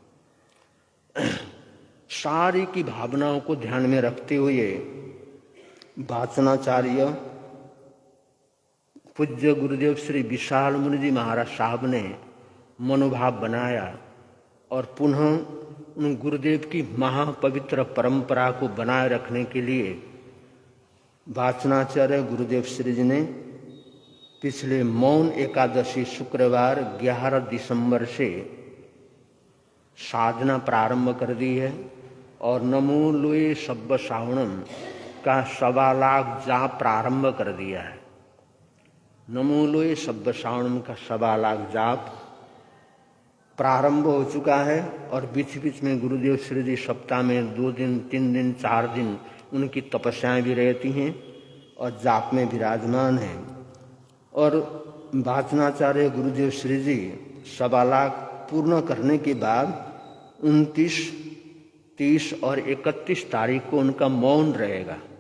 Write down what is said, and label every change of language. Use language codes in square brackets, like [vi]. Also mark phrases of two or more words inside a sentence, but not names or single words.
[hi] सारी की भावनाओं को ध्यान में रखते हुए वाचनाचार्य पूज्य गुरुदेव श्री विशाल मुनि जी महाराज साहब ने मनोभाव बनाया और पुनः उन गुरुदेव की महापवित्र परंपरा को बनाए रखने के लिए वाचनाचार्य गुरुदेव श्री जी ने पिछले मौन एकादशी शुक्रवार 11 दिसंबर से साधना प्रारंभ कर दी है और [pra] नमो लोए सब्ब श्रावणम [hi] का 1.25 लाख जाप प्रारंभ कर दिया है। [pra] नमो लोए सब्ब श्रावणम [hi] का 1.25 लाख जाप प्रारंभ हो चुका है। और बीच बीच में गुरुदेव श्री जी सप्ताह में 2 दिन 3 दिन 4 दिन उनकी तपस्याएं भी रहती हैं और जाप में विराजमान हैं। और वाचनाचार्य गुरुदेव श्री जी 1.25 लाख पूर्ण करने के बाद 29, 30 और 31 तारीख को उनका मौन रहेगा।